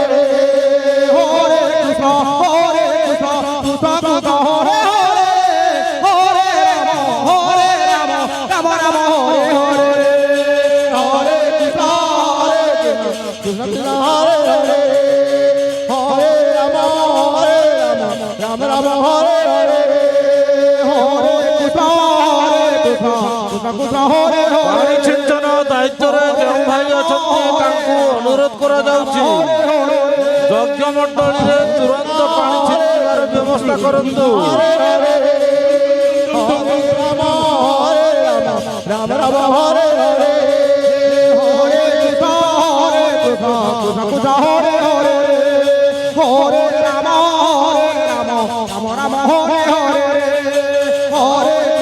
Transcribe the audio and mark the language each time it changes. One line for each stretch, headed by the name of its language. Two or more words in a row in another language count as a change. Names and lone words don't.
Sanskrit: হরে কৃষ্ণ কৃষ্ণ কৃষ্ণ হরে হরে হরে রাম রাম রাম হরে হরে হরে কৃষ্ণ কৃষ্ণ কৃষ্ণ হরে হরে হরে রাম রাম রাম হরে হরে হরে কৃষ্ণ কৃষ্ণ কৃষ্ণ ହରେ
Odia: ପାଣି ଛିଞ୍ଚନ ଦାୟିତ୍ୱରେ ଯେଉଁ ଭାଇ ଅଛନ୍ତି ତାଙ୍କୁ ଅନୁରୋଧ କରାଯାଉଛି ଯଜ୍ଞ ମଣ୍ଡଳୀରେ ତୁରନ୍ତ ପାଣି ଛିଞ୍ଚିବାର ବ୍ୟବସ୍ଥା କରନ୍ତୁ।
Sanskrit: ରାମ ରାମ ହରେ ହରେ ହରେ କୃଷ୍ଣ କୃଷ୍ଣ ହରେ ହରେ ହରେ ରାମ ରାମ ରାମ ହରେ ହରେ ହରେ